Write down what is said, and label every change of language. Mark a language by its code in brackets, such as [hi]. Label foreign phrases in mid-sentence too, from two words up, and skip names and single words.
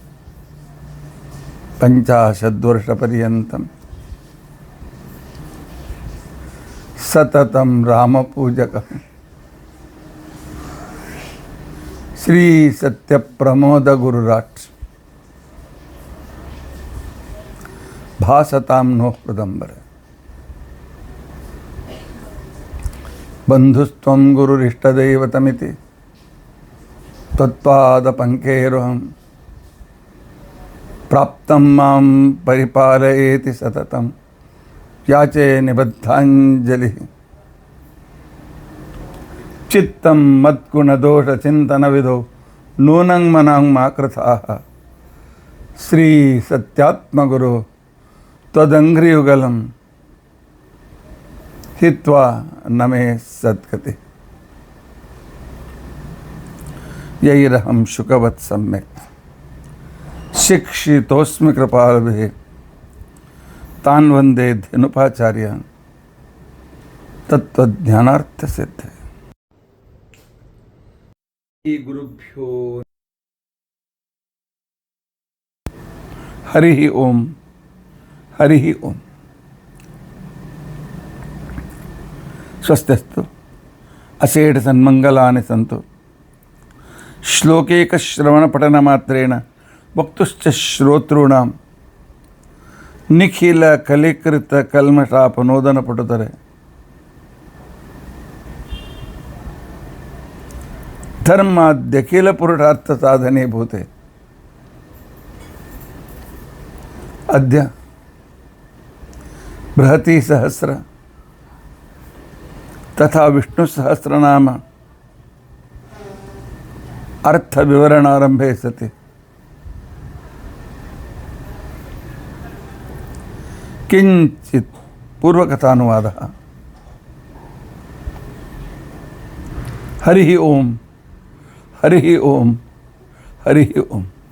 [sa] ಪಂಚಾಶದ್ವರ್ಷಪರ್ಯಂತಂ ಸತತಂ ರಾಮಪೂಜಕಃ ಶ್ರೀ ಸತ್ಯಪ್ರಮೋದ ಗುರುರಾಟ್ ಭಾಸತಾಂ ನೋ ಹೃದಂಬರೆ. ಬಂಧುಸ್ತ್ವಂ ಗುರುರಿಷ್ಟದೈವತಮಿತಿ ತ್ವತ್ಪಾದಪಂಕೇರುಹಂ ಪ್ರಾಪ್ತಂ ಮಾಂ ಪರಿಪಾಲಯೇತಿ ಸತತಂ ಯಾಚೆ ನಿಬದ್ಧಾಂಜಲಿ. ಚಿತ್ತಂ ಮದ್ಗುಣದೋಷಚಿಂತನವಿದೋ ನೂನಂ ಮನಾಂ ಮಾ ಕೃತಾಃ ಶ್ರೀ ಸತ್ಯಾತ್ಮಗುರು ತ್ವದಂಘ್ರಿಯುಗಲಂ ಹಿತ್ವಾ ನಮೇ ಸದ್ಗತಿ. ಯೈರಹಂ ಶುಕವತ್ ಸಮ್ಯಕ್ ಶಿಕ್ಷಿತೋಸ್ಮಿ ಕೃಪಾಭಿಃ ತಾನ್ ವಂದೇ ಧನುಪಾಚಾರ್ಯಾನ್ ತತ್ವಜ್ಞಾನಾರ್ಥಸಿದ್ಧೇ. ಈ ಗುರುಭ್ಯೋ ಹರಿ ಓಂ ಹರಿ ಓಂ. ಸ್ವಸ್ತಿಸ್ತು ಅಸೇಢ ಸನ್ಮಂಗಲಾನಿ ಸಂತು. ಶ್ಲೋಕೇಕಶ್ರವಣಪಠನಮಾತ್ರೇಣ ವಕ್ತುಶ್ಚ ಶ್ರೋತॄಣಾಂ ನಿಖಿಲ ಕಲಿಕೃತ ಕಲ್ಮಷಾಪನೋದನ ಪಟುತರೆ. ಧರ್ಮಾದ್ಯಖಿಲ ಪುರುಷಾರ್ಥ ಸಾಧನೆ ಭೂತೆ. ಅದ್ಯ ಬೃಹತಿ ಸಹಸ್ರ ತಥಾ ವಿಷ್ಣು ಸಹಸ್ರನಾಮ ಅರ್ಥ ವಿವರಣಾರಂಭೆ ಸತಿ ಕಿಂಚಿತ್ ಪೂರ್ವಕಥಾನುವಾದ. ಹರಿ ಓಂ ಹರಿ ಓಂ ಹರಿ ಓಂ.